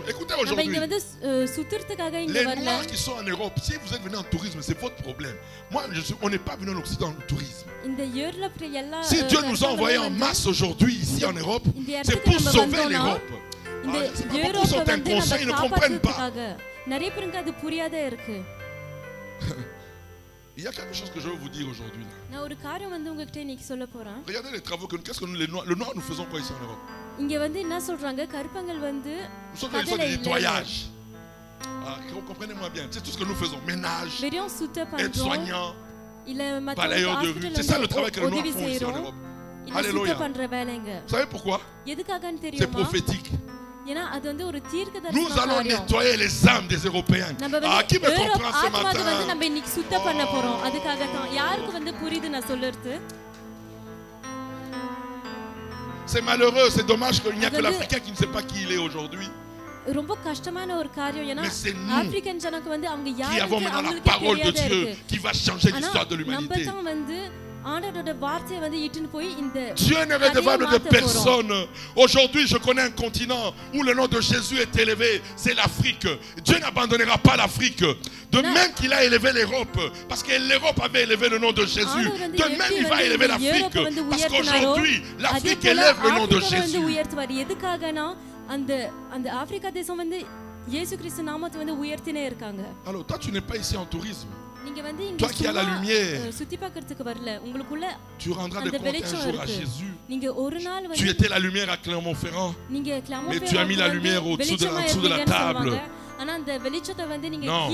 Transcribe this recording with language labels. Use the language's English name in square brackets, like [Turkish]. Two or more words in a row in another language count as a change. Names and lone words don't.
[French] Écoutez aujourd'hui, les Noirs qui sont en Europe, si vous êtes venus en tourisme, c'est votre problème. Moi, on n'est pas venu en Occident en tourisme. Si Dieu nous a envoyés en masse aujourd'hui ici en Europe, c'est pour sauver l'Europe. [Tamil] இந்த [French] beaucoup [Tamil] யூரோப்பை [French] sont [Tamil] வந்து [French] inconscients, ils [Tamil] நம்ம [French] ne comprennent pas. [Tamil] காப்பாற்றுறதுக்காக நிறைய பேருக்கு அது புரியாதே இருக்கு. [French] Il y a quelque chose que je veux vous dire aujourd'hui. [Tamil] நான் ஒரு காரியம் வந்து உங்ககிட்ட இன்னைக்கு சொல்ல போறேன். [French] Regardez les travaux que qu'est-ce que nous le noir nous faisons quoi ici en Europe? [Tamil] இங்க வந்து என்ன சொல்றாங்க கருப்பங்கள் வந்து [French] Nous sommes dans des nettoyages. Comprenez-moi bien, c'est tout ce que nous faisons, ménage, [Tamil] வெறும் சுத்த பண்றோம். [French] aide-soignant, [Tamil] இல்ல மத்த [French] balayeur de rue. C'est ça le travail que les noirs font ici en Europe. Alléluia. [Tamil] சுத்த பண்ற வேலைங்க. [French] Vous savez pourquoi? [Tamil] எதுக்காகன்னு [French] C'est [Tamil] தெரியுமா? [French] prophétique. [Tamil] ஏனா அது வந்து ஒரு தீர்க்கதரிசன [French] Nous allons [Tamil] காரியம். [French] nettoyer les âmes des Européens. Qui me comprend ce [Tamil] ஆத்மாவை வந்து [French] matin? [Tamil] நம்ம இன்னைக்கு சுத்த பண்ண போறோம். அதுக்காக தான் யாருக்கு வந்து புரியுது நான் சொல்றது? [French] C'est malheureux, c'est dommage qu'il n'y a que l'Africain qui ne sait pas qui il est aujourd'hui. [Tamil] ரொம்ப கஷ்டமான ஒரு காரியம் ஏனா ஆப்பிரிக்கன் ஜனங்க வந்து அவங்க [French] Qui [Tamil] யாருக்கு [French] avons maintenant la [Tamil] அவங்களுக்கு [French] parole de [Tamil] தெரியாதே [French] Dieu [Tamil] இருக்கு. [French] qui va changer l'histoire de [Tamil] நம்ம [French] l'humanité. [Tamil] தான் வந்து ஆண்டவரோட வார்த்தையை வந்து இட்டுன்னு போய் இந்த [French] Dieu n'est redevable de personne. Aujourd'hui, je connais un continent où le nom de Jésus est élevé, c'est l'Afrique. Dieu n'abandonnera pas l'Afrique. De même qu'il a élevé l'Europe, parce que l'Europe avait élevé le nom de Jésus. De même, il va élever l'Afrique, parce qu'aujourd'hui, l'Afrique élève le nom de Jésus. [Tamil] எதுக்காகனா அந்த அந்த ஆப்பிரிக்கா தேசம் வந்து இயேசு கிறிஸ்து நாமத்தை வந்து உயர்த்தினே இருக்காங்க. [French] Alors, toi, tu n'es pas ici en tourisme. Toi qui as la lumière, tu rendras des comptes un jour à Jésus. Tu Tu étais la lumière à Clermont-Ferrand, mais tu as mis la lumière au-dessous de la table. Non.